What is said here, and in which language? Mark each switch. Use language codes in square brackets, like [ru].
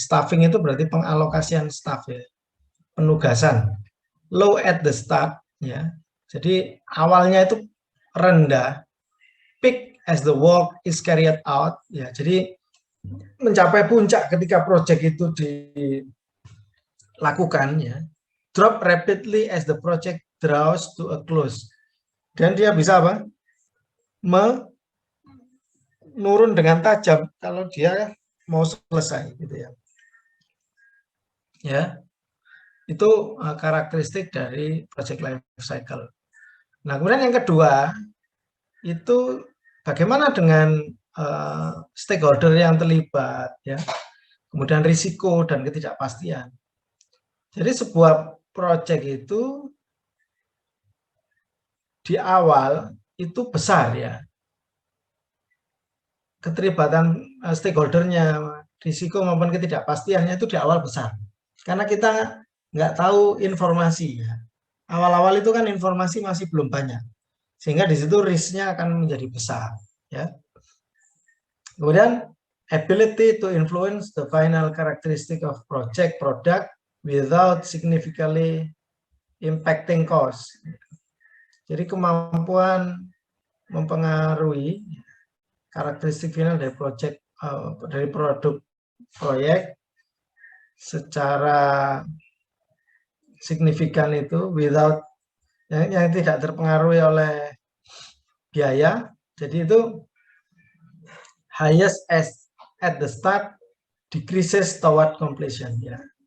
[id] Staffing itu berarti pengalokasian staff, ya, penugasan. [en] Low at the start, ya. [id] Jadi awalnya itu rendah, [en] peak as the work is carried out, ya. [id] Jadi mencapai puncak ketika proyek itu dilakukan, ya. [en] Drop rapidly as the project draws to a close. [id] Dan dia bisa apa? Menurun dengan tajam kalau dia mau selesai, gitu, ya. Ya. Itu karakteristik dari project life cycle. Nah, kemudian yang kedua, itu bagaimana dengan stakeholder yang terlibat, ya. Kemudian risiko dan ketidakpastian. Jadi sebuah project itu di awal itu besar, ya. Keterlibatan stakeholdernya, risiko maupun ketidakpastiannya itu di awal besar. Karena kita nggak tahu informasi, ya. Awal-awal itu kan informasi masih belum banyak, sehingga di situ risknya akan menjadi besar, ya. Kemudian [en] ability to influence the final characteristic of project product without significantly impacting cost. [id] Jadi kemampuan mempengaruhi karakteristik final dari project, dari produk proyek secara signifikan itu [en] without, [id] yang tidak terpengaruhi oleh biaya. Jadi itu [en] highest as at the start, decreases toward completion, ya.